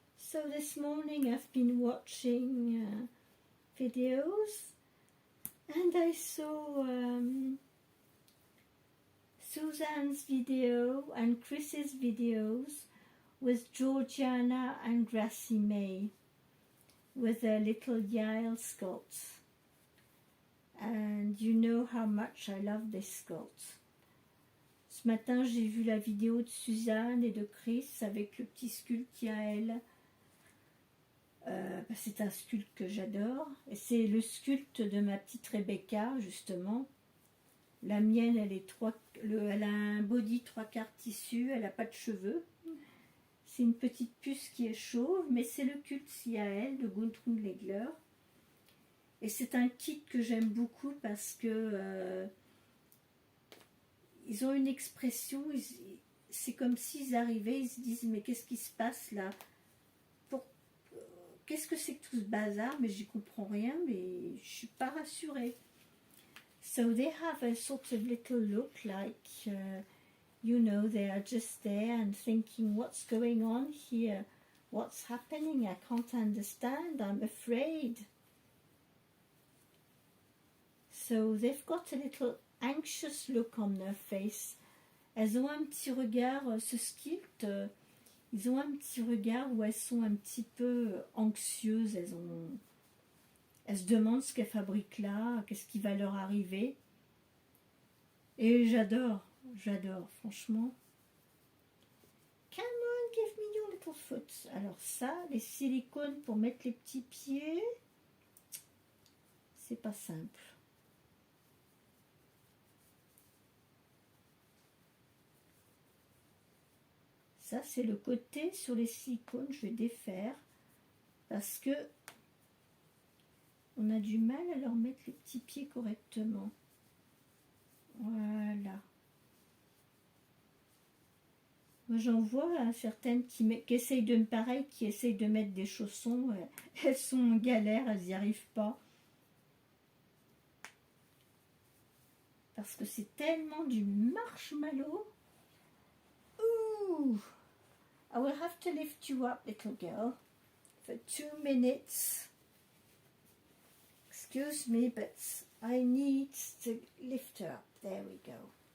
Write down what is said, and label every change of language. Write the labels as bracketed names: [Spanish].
[English] So this morning I've been watching videos, and I saw Suzanne's video and Chris's videos with Georgiana and Gracie May with their little Yale sculpts. And you know how much I love this sculpt. [French] Ce matin, j'ai vu la vidéo de Suzanne et de Chris avec le petit sculpte Yael. C'est un sculpte que j'adore. Et c'est le sculpte de ma petite Rebecca, justement. La mienne, elle a un body 3/4 tissu, elle n'a pas de cheveux. C'est une petite puce qui est chauve, mais c'est le culte Yael de Guntrun Legler. Et c'est un kit que j'aime beaucoup parce que ils ont une expression, c'est comme s'ils arrivaient, ils se disent mais qu'est-ce qui se passe là? Qu'est-ce que c'est que tout ce bazar? Mais j'y comprends rien, mais je suis pas rassurée. [English] So they have a sort of little look like, you know, they are just there and thinking, what's going on here? What's happening? I can't understand. I'm afraid. So they've got a little anxious look on their face. [French] Elles ont un petit regard, ce sculpte, ils ont un petit regard où elles sont un petit peu anxieuses. Elles se demandent ce qu'elles fabriquent là, qu'est-ce qui va leur arriver. Et j'adore, franchement. [English] Come on, give me your little foot. [French] Alors ça, les silicones pour mettre les petits pieds, c'est pas simple. Ça, c'est le côté sur les silicones, je vais défaire parce que on a du mal à leur mettre les petits pieds correctement. Voilà. Moi, j'en vois certaines qui essayent de me pareil, qui essayent de mettre des chaussons. Elles sont en galère, elles n'y arrivent pas. Parce que c'est tellement du marshmallow. Ouh! [English] I will have to lift you up, little girl, for 2 minutes. Excuse me, but I need to lift her up. There we go.